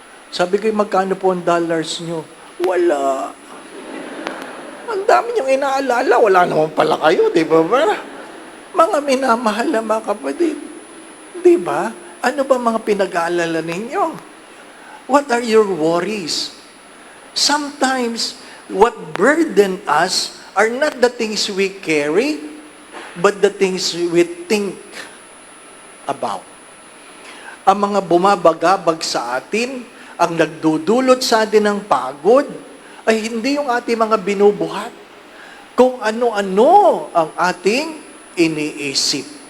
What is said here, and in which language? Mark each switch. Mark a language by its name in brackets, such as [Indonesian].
[Filipino] Sabi ko, magkano po ang dollars nyo? Wala. Ang dami niyong inaalala. Wala naman pala kayo, di ba ba? Mga minamahal na mga kapatid. Di ba? Ano ba mga pinag-aalala ninyo? [English] What are your worries? Sometimes, what burden us are not the things we carry, but the things we think about. [Filipino] Ang mga bumabagabag sa atin, ang nagdudulot sa atin ng pagod, ay hindi yung ating mga binubuhat. Kung ano-ano ang ating iniisip.